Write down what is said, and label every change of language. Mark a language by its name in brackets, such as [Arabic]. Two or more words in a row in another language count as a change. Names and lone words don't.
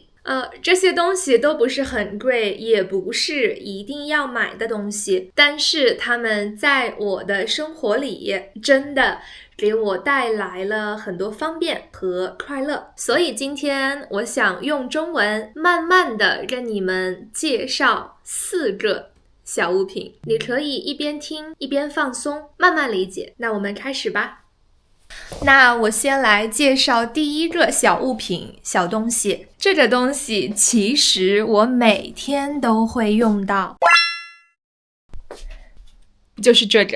[Chinese] 這些東西都不是很貴，也不是一定要買的東西，但是它們在我的生活裡真的給我带來了很多方便和快樂。所以今天我想用中文慢慢的跟你們介紹4 個小物品，你可以一邊聽一邊放鬆，慢慢理解。那我們開始吧。那我先來介紹第一個小物品，小東西。這個東西其實我每天都會用到，就是這個。